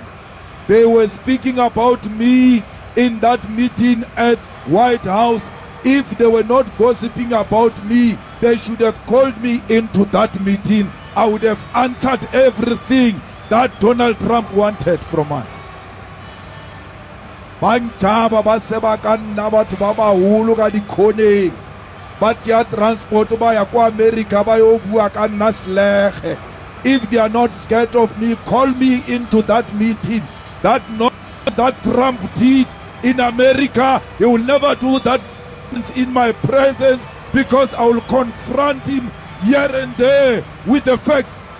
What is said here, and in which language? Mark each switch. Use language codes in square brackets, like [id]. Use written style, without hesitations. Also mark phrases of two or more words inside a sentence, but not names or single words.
[en] They were speaking about me in that meeting at White House. If they were not gossiping about me, they should have called me into that meeting. I would have answered everything that Donald Trump wanted from us. [nso] Banchaba ba seba ka nna batho ba baholo ka dikhoneng ba tšea transport ba ya kwa America ba yo bua ka nna selege. [en] If they are not scared of me, call me into that meeting. That Trump did in America, he will never do that in my presence, because I will confront him here and there with the facts.